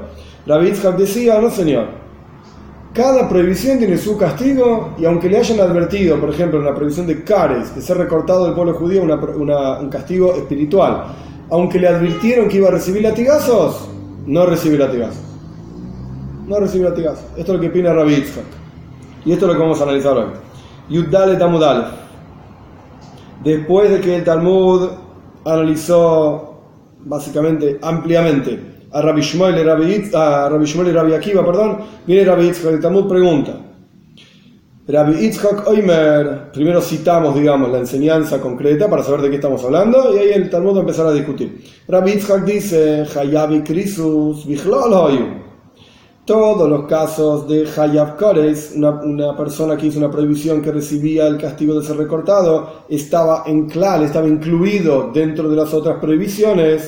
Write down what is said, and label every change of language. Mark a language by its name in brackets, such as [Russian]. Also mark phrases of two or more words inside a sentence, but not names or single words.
[Spanish] Rabbi Yitzchak decía, no señor, cada prohibición tiene su castigo, y aunque le hayan advertido, por ejemplo, en la prohibición de cares, de ser recortado del pueblo judío, un castigo espiritual, aunque le advirtieron que iba a recibir latigazos, no recibe latigazos. Esto es lo que opina Rabbi Yitzchak. Y esto es lo que vamos a analizar hoy. [Hebrew] יוד דלת עמוד אלף. [Spanish] Después de que el Talmud analizó básicamente, ampliamente, a Rabbi Shmuel y Rabbi Akiva, viene Rabbi Yitzchak. El Talmud pregunta. [Hebrew] רבי יצחק אומר, [Spanish] primero citamos, digamos, la enseñanza concreta para saber de qué estamos hablando, y ahí el Talmud va a empezar a discutir. Rabbi Yitzchak dice, [Hebrew] חייבי כריתות בכלל היו. [Spanish] Todos los casos de [Hebrew] חייב כרת, [Spanish] una persona que hizo una prohibición que recibía el castigo de ser recortado, estaba incluido dentro de las otras prohibiciones.